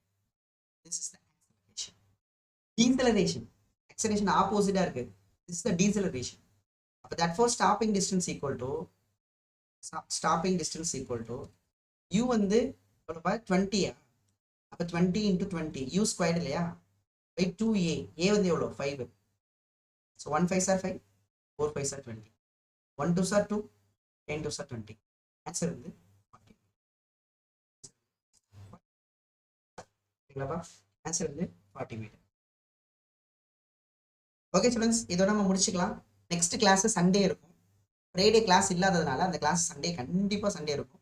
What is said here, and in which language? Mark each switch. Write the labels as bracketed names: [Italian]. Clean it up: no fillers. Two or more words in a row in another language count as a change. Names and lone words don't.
[English] This is the acceleration. Deceleration. [Tamil] ஆக்சலரேஷன் ஆப்போசிட்டா இருக்கு. [English] this is the deceleration. அப்போ that for stopping distance equal to u [Tamil] வந்து எவ்வளோப்பா? 20. அப்போ 20 × 20 u ஸ்கொயர்டு இல்லையா? [English] பை 2a. a [Tamil] வந்து எவ்வளோ? [English] 5. ஸோ 1 5s are 5, 4 5s are 20, 1 2s are 2, 10 2s are 20. [Tamil] ஆன்சர் வந்து 40. ஓகேங்களா? ஆன்சர் வந்து 40 மீட்டர். [English] okay students, [Tamil] இதோட நம்ம முடிச்சுக்கலாம். [English] next class Sunday [Tamil] இருக்கும். [English] Friday class [Tamil] இல்லாததுனால அந்த [English] class Sunday [Tamil] கண்டிப்பாக சண்டே இருக்கும்.